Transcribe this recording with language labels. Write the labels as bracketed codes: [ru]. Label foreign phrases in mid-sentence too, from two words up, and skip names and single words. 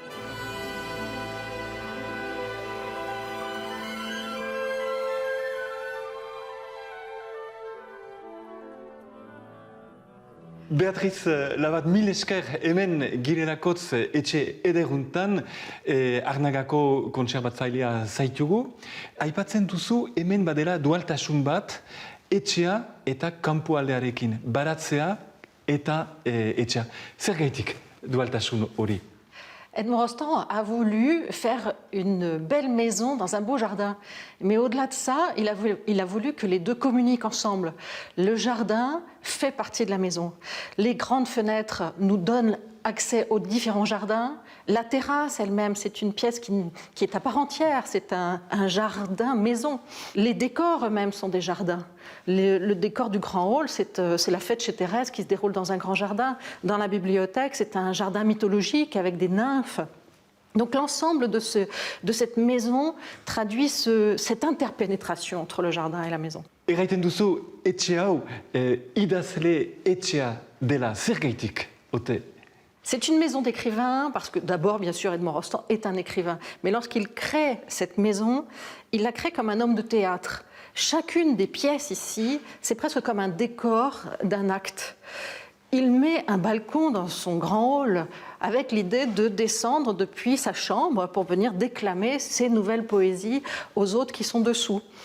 [eu] Beatriz Labat, mil esker hemen girerakotz etxe ederuntan Arnagako kontserbatzailea zaitugu. Aipatzen duzu hemen badela dualtasun bat etxea eta kanpoaldearekin, baratzea eta etxea. Zer gaitik dualtasun hori? [fr] Edmond Rostand a voulu faire une belle maison dans un beau jardin. Mais au-delà de ça, il a voulu que les deux communiquent ensemble. Le jardin fait partie de la maison. Les grandes fenêtres nous donnent accès aux différents jardins. La terrasse elle-même, c'est une pièce qui est à part entière. C'est un jardin maison. Les décors eux-mêmes sont des jardins. Le décor du grand hall, c'est la fête chez Thérèse qui se déroule dans un grand jardin. Dans la bibliothèque, c'est un jardin mythologique avec des nymphes. Donc l'ensemble de cette maison traduit cette interpénétration entre le jardin et la maison. [eu] Erraiten duzu etxe hau idazle etxea dela, zer gaitik ote? [fr] C'est une maison d'écrivain parce que d'abord, bien sûr, Edmond Rostand est un écrivain. Mais lorsqu'il crée cette maison, il la crée comme un homme de théâtre. Chacune des pièces ici, c'est presque comme un décor d'un acte. Il met un balcon dans son grand hall avec l'idée de descendre depuis sa chambre pour venir déclamer ses nouvelles poésies aux autres qui sont dessous.